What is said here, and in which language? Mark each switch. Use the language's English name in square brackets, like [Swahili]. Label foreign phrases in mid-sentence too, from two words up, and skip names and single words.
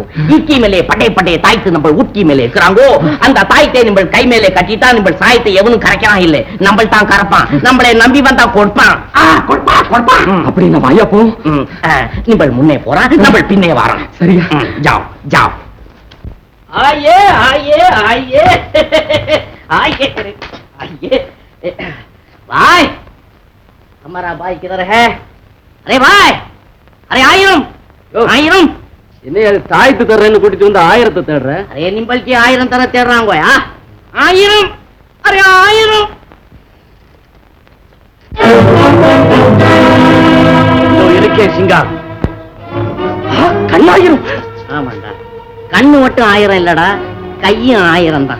[Tamil] ஈக்கி மேலே பட்டை பட்டைய தாய்த்து நம்ம ஊக்கி மேலே இருக்கிறாங்கோ. அந்த தாயத்தை நிம்பள் கை மேலே கட்டிட்டா நிம்பள் சாயத்தை எவனும் கரைக்கிறான் இல்லை, நம்மள் தான் கரப்பான். நம்மளை நம்பி வந்தா கொடுப்பான் கொடுப்பான் கொடுப்பான். அப்படி நம்ம ஐயா போ. நிம்பள் முன்னே போறான், நம்மள் பின்னே வரான். சரியா? [Hindi] जाओ जाओ. आइए आइए आइए आइए आइए भाई, हमारा भाई किधर है? अरे भाई, अरे [Tamil] ஆயிரம் ஆயிரம். என்ன தாயத்து தர்றேன்னு கூட்டிட்டு வந்து 1000 தேடுற? [Hindi] अरे निम्बल की 1000 तरह [Tamil] தேடுறாங்கோயா. ஆயிரம் [Hindi] அரே ஆயிரம். [Tamil] இருக்கே சிங்கா. கண்ணாயிரம். ஆமாண்டா, கண்ணு மட்டும் 1000 இல்லடா, கையும் 1000 தான்.